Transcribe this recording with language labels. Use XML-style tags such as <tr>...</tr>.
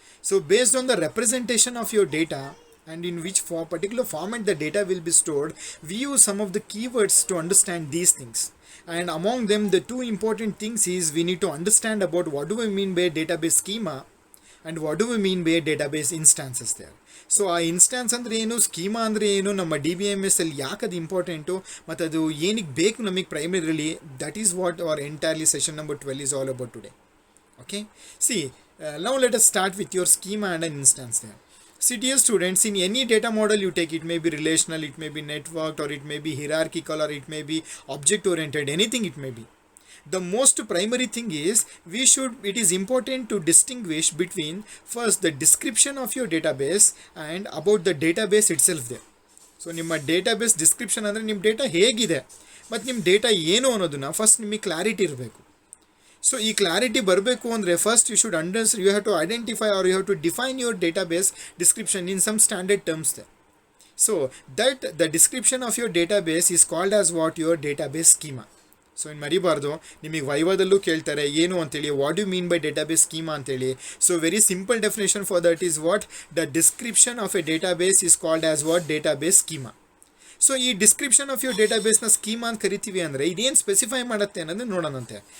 <en>So based on the representation of your data and in which particular format the data will be stored, we use some of the keywords to understand these things. And among them, the two important things is we need to understand about what do we mean by database schema and what do we mean by database instances there.</en> <kn>So ಆ instance ಅಂದರೆ ಏನು, schema ಅಂದರೆ ಏನು, ನಮ್ಮ DBMS ಅಲ್ಲಿ ಯಾಕೆ ಅದು important ಮತ್ತು ಅದು ಏನಕ್ಕೆ ಬೇಕು ನಮಗೆ primarily,</kn> <en>That is what our entirely session number 12 is all about today. Okay, see, now let us start with your schema and an instance there. See dear students, in any data model you take, it may be relational, it may be networked, or it may be hierarchical, or it may be object oriented, anything it may be. The most primary thing is it is important to distinguish between first the description of your database and about the database itself there.</en> <kn>So ನಿಮ್ಮ</kn> <en>database description</en> <kn>ಅಂದರೆ ನಿಮ್ಮ data ಹೇಗಿದೆ ಮತ್ತು ನಿಮ್ಮ data ಏನು ಅನ್ನೋದನ್ನ first ನಿಮಗೆ clarity ಇರಬೇಕು.</kn> <en>So</en> <kn>ಈ ಕ್ಲಾರಿಟಿ ಬರಬೇಕು ಅಂದರೆ first</kn> <en>you have to identify or you have to define your database description in some standard terms there. So that the description of your database is called as what? Your database schema.</en> <kn>So ಇನ್ನು ಮರಿಬಾರ್ದು, ನಿಮಗೆ ವೈವಾದಲ್ಲೂ ಕೇಳ್ತಾರೆ ಏನು ಅಂತೇಳಿ,</kn> <en>what you mean by database schema</en> <kn>ಅಂತೇಳಿ.</kn> <en>So very simple definition for that is what the description of a database is called as what? Database schema.</en> <kn>So ಈ</kn> <en>description of your ಡೇಟಾಬೇಸ್ನ</en> <kn>schema ಅಂತ ಕರಿತೀವಿ ಅಂದರೆ ಇದೇನು ಸ್ಪೆಸಿಫೈ ಮಾಡುತ್ತೆ ಅನ್ನೋದು ನೋಡೋಣಂತೆ.</kn>